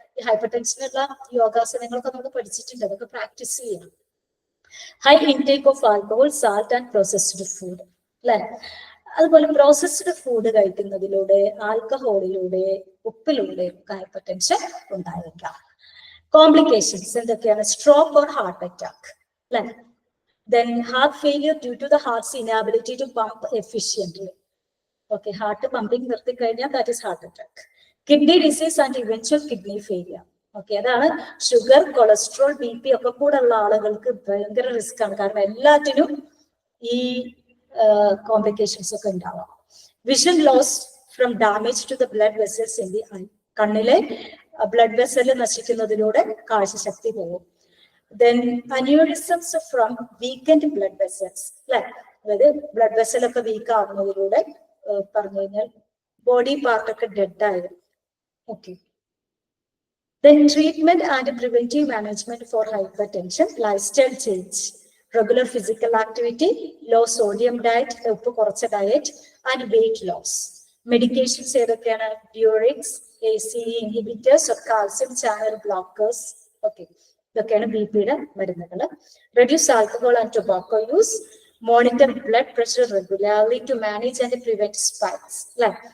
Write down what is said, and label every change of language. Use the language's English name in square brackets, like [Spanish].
[Malayalam] ഈ ഹൈപ്പർ ടെൻഷനുള്ള യോഗാസനങ്ങളൊക്കെ നമ്മൾ പഠിച്ചിട്ടുണ്ട്, അതൊക്കെ പ്രാക്ടീസ് ചെയ്യണം. [English] High intake of alcohol, salt and processed food അല്ലെ. [Malayalam] അതുപോലെ പ്രോസസ്ഡ് ഫുഡ് കഴിക്കുന്നതിലൂടെ, ആൽക്കഹോളിലൂടെ, ഉപ്പിലൂടെ ഒക്കെ ഹൈപ്പർ ടെൻഷൻ ഉണ്ടായേക്കാം. [English] complications [Malayalam] എന്തൊക്കെയാണ്? [English] Stroke or heart attack അല്ലെ. Then heart failure due to the heart's inability to pump efficiently. Okay, heart pumping [Malayalam] നിർത്തി കഴിഞ്ഞാൽ [English] that is heart attack. Kidney disease and eventual kidney failure. [Malayalam] Okay, അതാണ് sugar, cholesterol, BP ഒക്കെ കൂടെ ഉള്ള ആളുകൾക്ക് ഭയങ്കര risk ആണ്. കാരണം എല്ലാറ്റിനും ഈ കോംപ്ലിക്കേഷൻസ് ഒക്കെ ഉണ്ടാവാം. [English] vision loss from damage to the blood vessels in the eye, [Malayalam] കണ്ണിലെ ബ്ലഡ് വെസൽ നശിക്കുന്നതിലൂടെ കാഴ്ചശക്തി പോകും. [English] Then aneurysms from weakened blood vessels [Malayalam] അല്ലെ, അതായത് ബ്ലഡ് വെസൽ ഒക്കെ വീക്ക് ആകുന്നതിലൂടെ പറഞ്ഞു കഴിഞ്ഞാൽ ബോഡി പാർട്ട് ഒക്കെ ഡെഡ് ആയിരുന്നു. [English] okay, then treatment and preventive management for hypertension, lifestyle change, regular physical activity, low sodium diet, [Malayalam] ഉപ്പ് കുറച്ച diet, [English] and weight loss. Medications [Malayalam] ഏതൊക്കെയാണ്? [English] Diuretics, ACE inhibitors, calcium channel blockers. [Malayalam] Okay, ഇതൊക്കെയാണ് BP-യുടെ മരുന്നുകൾ. [English] Reduce alcohol and tobacco use, monitor blood pressure regularly to manage and prevent spikes അല്ലെ.